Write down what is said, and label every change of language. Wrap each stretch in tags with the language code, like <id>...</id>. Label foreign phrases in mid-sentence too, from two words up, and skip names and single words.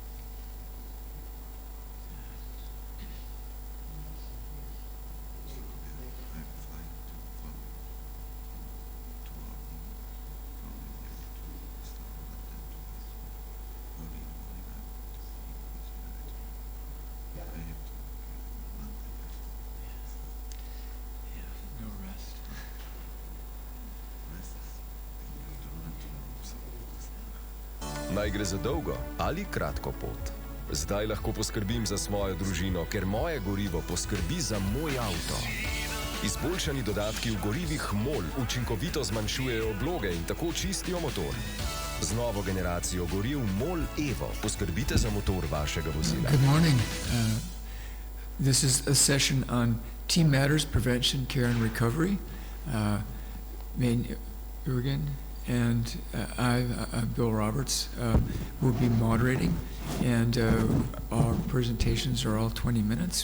<en>I'm flying to from 2 hours from India to Istanbul and then to early in the morning I have to Monday. Yeah, no rest. Rest is afternoon and tomorrow.</en> <sl>Naj gre za dolgo ali kratko pot. Zdaj lahko poskrbim za svojo družino, ker moje gorivo poskrbi za moj avto. Izboljšani dodatki v gorivih MOL učinkovito zmanjšujejo obloge in tako čistijo motor. Z novo generacijo goriv MOL Evo poskrbite za motor vašega vozila.</sl> <en>Good morning. This is a session on team matters, prevention, care, and recovery. Main Jürgen and I'm Bill Roberts, will be moderating, and our presentations are all 20 minutes.</en>